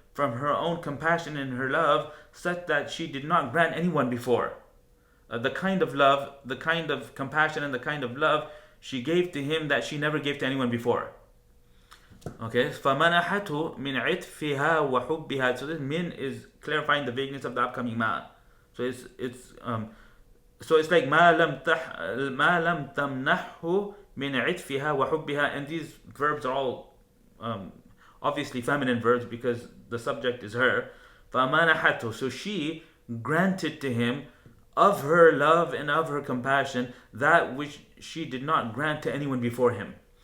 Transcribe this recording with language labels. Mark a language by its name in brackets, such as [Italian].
[English] from her own compassion and her love such that she did not grant anyone before. The kind of love, the kind of compassion, and the kind of love she gave to him that she never gave to anyone before. [Arabic] Okay, فَمَنَحَتْهُ مِنْ عِطْفِهَا وَحُبِّهَا. [English] So this min is clarifying the vagueness of the upcoming ma. So it's like [Arabic] مَا لَمْ تَمْنَحْهُ مِنْ عِطْفِهَا وَحُبِّهَا. [English] And these verbs are all obviously feminine verbs because the subject is her. [Arabic] فَمَنَحَتْهُ. [English] So she granted to him of her love and of her compassion that which she did not grant to anyone before him.